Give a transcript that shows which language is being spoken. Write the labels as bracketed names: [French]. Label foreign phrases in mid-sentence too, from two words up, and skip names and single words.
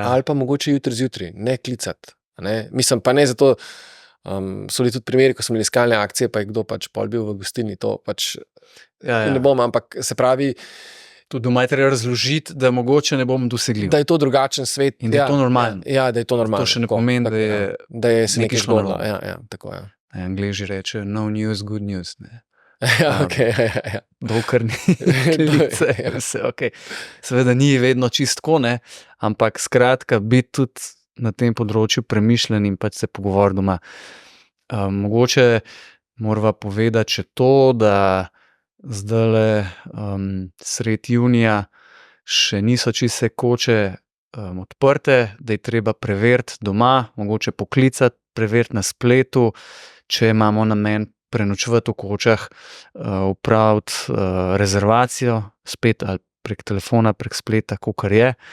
[Slovenian] ali pa mogoče jutri zjutraj, ne klicati. Mislim, pa ne zato, so bili tudi primeri, ko smo imeli iskalne akcije, pa je kdo pač pol bil v gostilni, to pač Ja, ja. ne bom, ampak se pravi, Tudi doma je treba razložiti, da mogoče ne bom dosegljiv. da je to drugačen svet. In da je to normalno. Ja, da je to normalno. To še ne tako, pomeni, tako, da je da je se nekaj nekaj šlo zgodilo. narobe. Ja, tako je. Angleži rečejo, [English] no news, good news. [Slovenian] Ne. Ja, okej, ja. Dokler ni klice, Ja. vse okej. Seveda ni vedno čistko, ne, ampak skratka, biti tudi na tem področju premišljen in pač se pogovoriti doma. Mogoče morava povedati še to, da zdajle sredi junija še niso čisto vse koče odprte, da je treba preveriti doma, mogoče poklicati, preveriti na spletu, če imamo namen prenočevati v kočah, opraviti rezervacijo spet ali prek telefona, prek spleta, kakor je.